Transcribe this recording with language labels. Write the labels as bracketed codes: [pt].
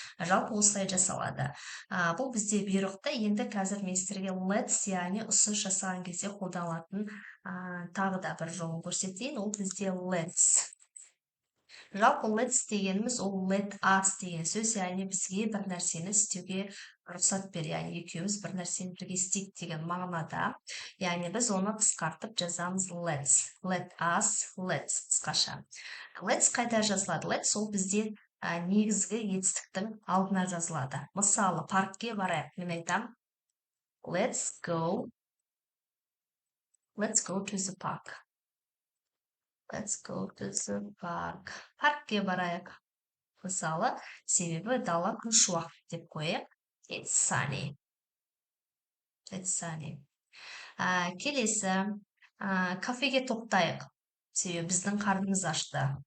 [kk] Жалпы осылай жасалады. Бұл бізде бұйрықты. Енді қазір мен сіздерге let's, яғни ұсыныс жасаған кезде қолданылатын тағы да бір жолын көрсетейін. Ол бізде let's. Жалпы let's дегеніміз ол let us деген сөз, яғни бізге бір нәрсені істеуге рұқсат бер, яғни екеуміз бір нәрсені бірге істейік деген мағынада. Яғни біз оны қысқартып жазамыз let's. Let us, let's қысқаша. Let's қайда жазылады? Let's ол бізде негізгі етістіктің алдына жазылады. Мысалы, паркке барайық. Мен айтам, [en] let's go to the park. Let's go to the park. [kk] Паркке барайық. Мысалы, себебі дала күн шуақ деп қояйық. [en] It's sunny. It's sunny. [kk] Келесі, кафеге тоқтайық. Себебі біздің қарнымыз ашты.